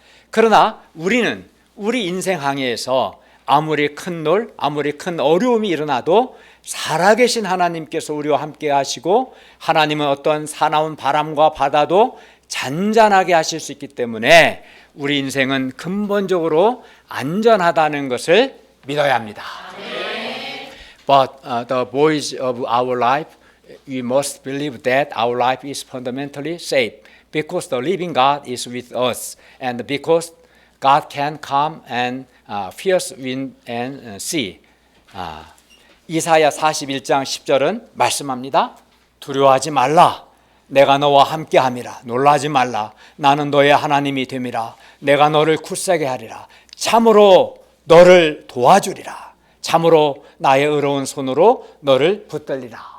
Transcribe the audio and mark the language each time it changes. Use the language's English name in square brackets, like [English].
[Korean] 그러나 우리는 우리 인생 항해에서 아무리 큰 놀, 아무리 큰 어려움이 일어나도 살아계신 하나님께서 우리와 함께 하시고 하나님은 어떤 사나운 바람과 바다도 잔잔하게 하실 수 있기 때문에 우리 인생은 근본적으로 안전하다는 것을 믿어야 합니다. [English] But the voice of our life, we must believe that our life is fundamentally safe because the living God is with us and because God can calm and fierce wind and sea. [Korean] 이사야 41장 10절은 말씀합니다. 두려워하지 말라. 내가 너와 함께함이라. 놀라지 말라. 나는 너의 하나님이 됨이라. 내가 너를 굳세게 하리라. 참으로 너를 도와주리라. 참으로 나의 의로운 손으로 너를 붙들리라.